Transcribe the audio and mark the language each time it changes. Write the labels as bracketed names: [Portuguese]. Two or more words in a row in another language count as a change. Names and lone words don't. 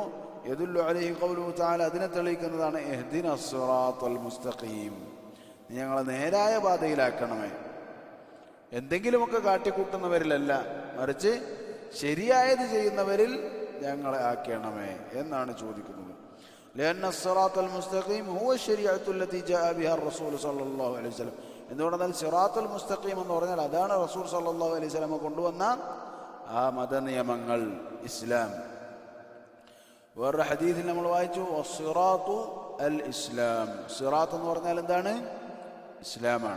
[Arabic] يدل عليه قوله تعالى, [Malayalam] അതിനെ തെളിയിക്കുന്നതാണ് [Arabic] اهدنا الصراط المستقيم, [Malayalam] നീ ഞങ്ങളെ നേരായ പാതയിലാക്കണമേ. എന്തെങ്കിലുമൊക്കെ കാട്ടിക്കൂട്ടുന്നവരിലല്ല, മറിച്ച് ശരിയായത് ചെയ്യുന്നവരിൽ ഞങ്ങളെ ആക്കണമേ എന്നാണ് ചോദിക്കുന്നത്. [Arabic] لأن الصراط المستقيم هو الشريعة التي جاء بها الرسول صلى الله عليه وسلم. [Malayalam] എന്തുകൊണ്ടെന്നാൽ [Arabic] الصراط المستقيم [Malayalam] എന്ന് പറഞ്ഞാൽ അതാണ് റസൂൽ [Arabic] صلى الله عليه وسلم [Malayalam] കൊണ്ടുവന്ന ആ മതനിയമങ്ങൾ, ഇസ്ലാം. വേറൊരു ഹദീസിൽ നമ്മൾ വായിച്ചു [Arabic] والصراط الإسلام. [Malayalam] സിറാത്ത് എന്ന് പറഞ്ഞാൽ എന്താണ്? ഇസ്ലാമാണ്.